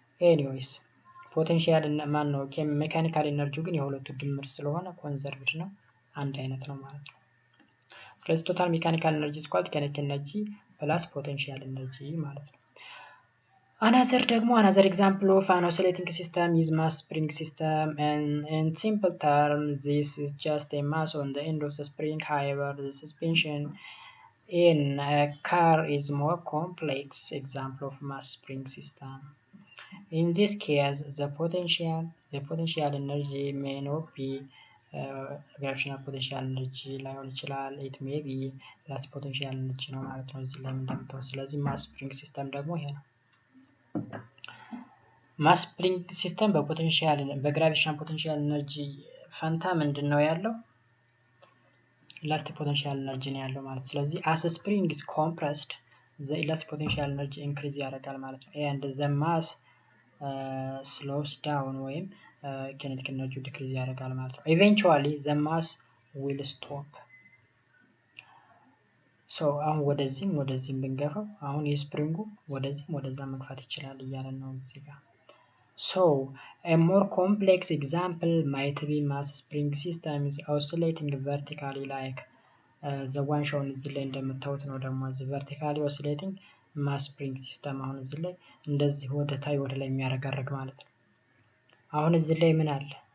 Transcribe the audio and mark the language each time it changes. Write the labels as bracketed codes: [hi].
[am] ኤኒዌይስ ፖቴንሻል እና ማን ነው ሜካኒካል ኤነርጂው ግን የሁለቱ ድምር ስለሆነ ኮንዘርቭድ ነው፣ አንድ አይነት ነው ማለት ነው። [en] ስለዚህ ቶታል ሜካኒካል ኤነርጂ ስኳልድ ኬኔቲክ ኤነርጂ ፕላስ ፖቴንሻል ኤነርጂ ማለት ነው። another example of an oscillating system is mass spring system, and in simple terms this is just a mass on the end of the spring. However, the suspension in a car is more complex example of mass spring system. In this case, the potential energy [am] may not be gravitational potential energy ላይሆን ይችላል። it may be less potential energy ነው ማለት ነው እዚህ ላይ እንደምታው። ስለዚህ ማስ ስፕሪንግ ሲስተም ደግሞ ይሄ ነው። ማስ ስፕሪንግ ሲስተም በግራቪቴሽናል ፖቴንሻል ኤነርጂ ፈንታ ምንድነው ያለው? [en] elastic potential energy ነው ያለው ማለት። ስለዚህ as spring is compressed the elastic potential energy increase [am] ያደርጋል ማለት ነው። [en] and the mass slows down ወይም kinetic energy decrease ያደርጋል ማለት ነው። eventually the mass will stop. [am] so አሁን ወደዚህም ብንገፋው አሁን የስፕሪንጉ ወደዛ መግፋት ይችላል እያለን ነው እዚህ ጋር። [en] so a more complex example might be mass spring system is oscillating vertically like the one shown [am] እዚህ ላይ እንደምታዩት ነው። ደግሞ እዚህ vertically oscillating ማስ ስፕሪንግ ሲስተም አሁን እዚህ ላይ እንደዚህ ወደ ላይ የሚያረጋረግ ማለት ነው። አሁን እዚህ ላይ ምን አለ?